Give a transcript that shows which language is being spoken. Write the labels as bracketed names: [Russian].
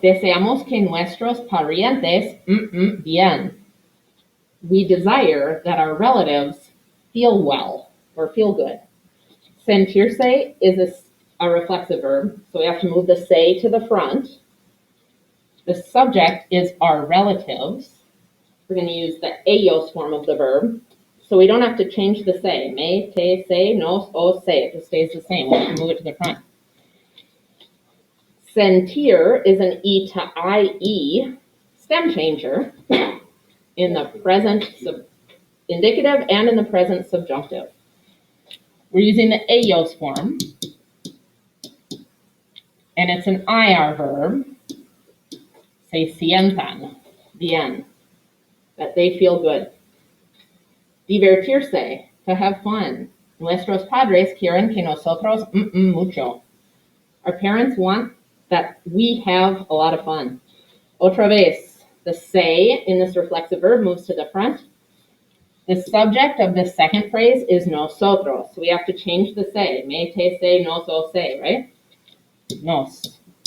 [Spanish] Deseamos que nuestros parientes bien. [English] We desire that our relatives feel well or feel good. Sentirse is a reflexive verb, so we have to move the se to the front. The subject is our relatives. We're going to use the ellos form of the verb, so we don't have to change the se. [Spanish] Me, te, se, nos, o, se. [English] It just stays the same. We have to move it to the front. Sentir is an E to IE stem changer in the present indicative and in the present subjunctive. We're using the ellos form, and it's an IR verb. [Spanish] Se sientan bien, [English] that they feel good. Divertirse, to have fun. [Spanish] Nuestros padres quieren que nosotros mucho. [English] Our parents want that we have a lot of fun. [Spanish] Otra vez, [English] the se in this reflexive verb moves to the front. The subject of the second phrase is nosotros, so we have to change the se. [Spanish] Me, te, se, nos, o, se, right? Nos.